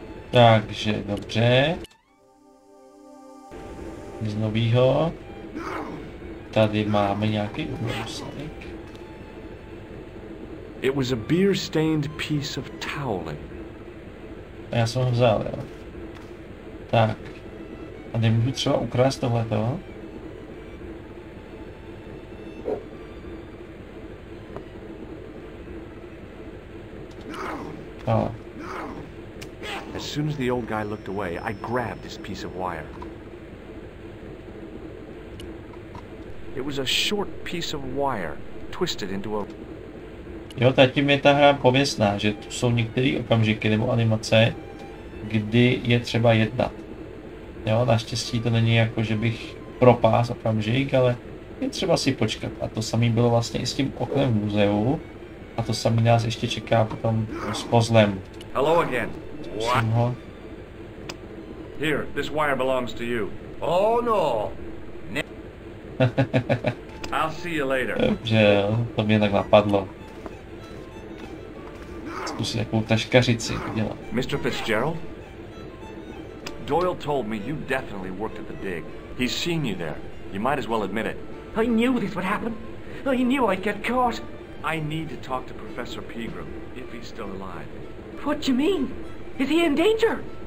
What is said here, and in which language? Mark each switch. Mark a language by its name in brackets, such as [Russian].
[Czech] Takže, dobře. Z novýho. Tady máme nějaký úsek. [English] It was a beer-stained piece of toweling. [Czech] A já jsem ho vzal, jo. Tak. A nemůžu třeba ukrást tohleto? Oh. [English] As soon as the old guy looked away, I grabbed this piece of wire. It was a short piece of wire, twisted into a... [Czech] Jo, zatím je ta hra pověstná, že tu jsou některé okamžiky nebo animace, kdy je třeba jednat. Jo, naštěstí to není jako, že bych propás okamžik, ale je třeba si počkat. A to samé bylo vlastně i s tím oknem v muzeu. A to samé nás ještě čeká potom s pozlem. [English] Hello again. What? Here, this wire belongs to you. Oh no. I'll see you later. [Czech] Dobře, jo, to mě tak napadlo. Zkusím jakou taškařici udělat. [English] Mr. Fitzgerald? Doyle told me you definitely worked at the dig. He's seen you there. You might as well admit it. I knew this would happen. I knew I'd get caught. I need to talk to Professor Pegram, if he's still alive. What do you mean? Is he in danger?